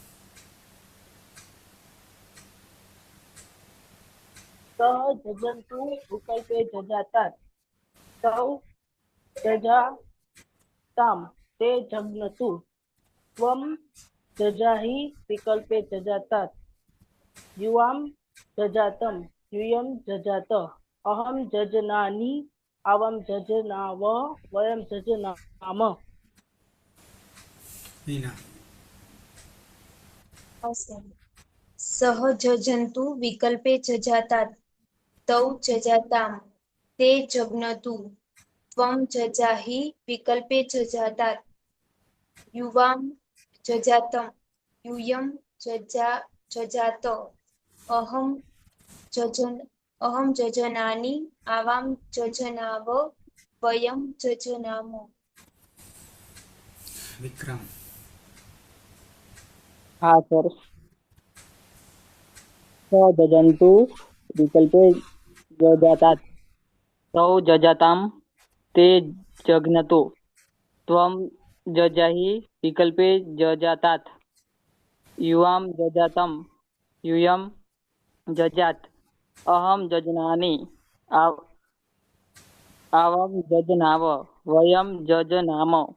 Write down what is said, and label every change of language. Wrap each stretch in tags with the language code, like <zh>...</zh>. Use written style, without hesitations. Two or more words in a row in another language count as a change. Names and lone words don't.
<sa>सह जजन्तु विकल्पे जजातात् तौ जजाताम ते जग्नतु त्वं जजाहि विकल्पे जजातात् युवां जजातं यूयं जजात अहं जजनानि आवां जजनाव वयं जजनाम मीना સહજજંતુ વિકલ્પે જજાતાત તૌ જજાતામ તે જગ્નતુ ત્વં જજાહિ વિકલ્પે જજાતાત યુવામ જજાતમ यूयं जजात अहं जजनानि आवां जजनाव वयं जजनाम विक्रम हाँ सर जजन्तु विकल्पे जजातात् तौ जजातां ते जग्नतु त्वं जजाहि विकल्पे जजातात् युवां जजातं यूयं जजात अहं जजनानि आवां जजनाव वयं जजनाम</sa>